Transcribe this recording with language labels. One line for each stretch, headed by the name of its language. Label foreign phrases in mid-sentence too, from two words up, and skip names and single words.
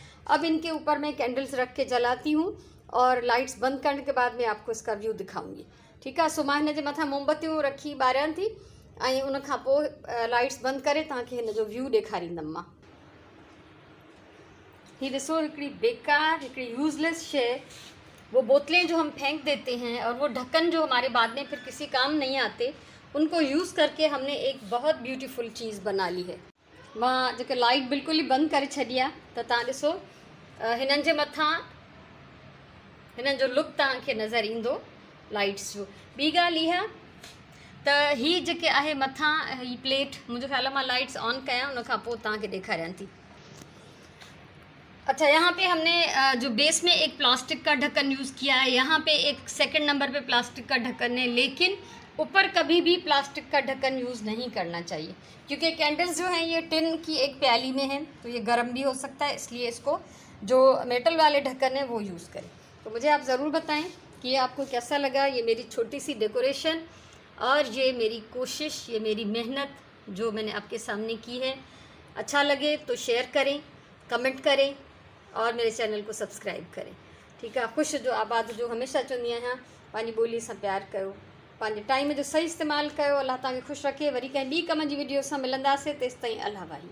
Hindi: अब इनके ऊपर मैं कैंडल्स रख के जलाती हूँ और लाइट्स बंद करने के बाद मैं आपको इसका व्यू दिखाऊंगी।
Sindhi: ठीक है, सो मां हिन जे मथां मोमबत्तियूं रखी ॿारियां थी ऐं उन खां पोइ लाइट्स बंद करे तव्हांखे हिन जो व्यू ॾेखारींदमि मां। ये ॾिसो हिकिड़ी बेकार, हिकिड़ी यूज़लेस शइ,
Hindi: वो बोतलें जो हम फेंक देते हैं और वो ढक्कन जो हमारे बाद में फिर किसी काम नहीं आते, उनको यूज़ करके हमने एक बहुत ब्यूटीफुल चीज़ बना ली है।
Sindhi: मां जेके लाइट बिल्कुल ही बंद करे छॾी आहे, त तव्हां ॾिसो हिननि जे मथां हिननि जो लुक तव्हांखे नज़र ईंदो लाइट्स जो। ॿी ॻाल्हि इहा त ही जेके आहे मथां ही प्लेट, मुंहिंजे ख़्याल मां
English: lights on
Sindhi: कयां उन खां पोइ तव्हांखे ॾेखारियां थी।
Hindi: अच्छा, यहाँ पे हमने जो बेस में एक प्लास्टिक का ढक्कन यूज़ किया है, यहाँ पे एक सेकंड नंबर पे प्लास्टिक का ढक्कन है, लेकिन ऊपर कभी भी प्लास्टिक का ढक्कन यूज़ नहीं करना चाहिए क्योंकि कैंडल्स जो हैं ये टिन की एक प्याली में है, तो ये गर्म भी हो सकता है, इसलिए इसको जो मेटल वाले ढक्कन है वो यूज़ करें। तो मुझे आप ज़रूर बताएं कि ये आपको कैसा लगा, ये मेरी छोटी सी डेकोरेशन और ये मेरी कोशिश, ये मेरी मेहनत जो मैंने आपके सामने की है। अच्छा लगे तो शेयर करें, कमेंट करें और मेरे चैनल को सब्सक्राइब करें। ठीक है,
Sindhi: ख़ुश जो आबाद जो हमेशा चवंदी आहियां, पंहिंजी ॿोली सां प्यार कयो, पंहिंजे टाइम जो सही इस्तेमालु कयो। अल्लाह तव्हांखे ख़ुशि रखे। वरी कंहिं ॿी कम जी वीडियो सां मिलंदासीं, तेसिताईं अल्लाह भाई।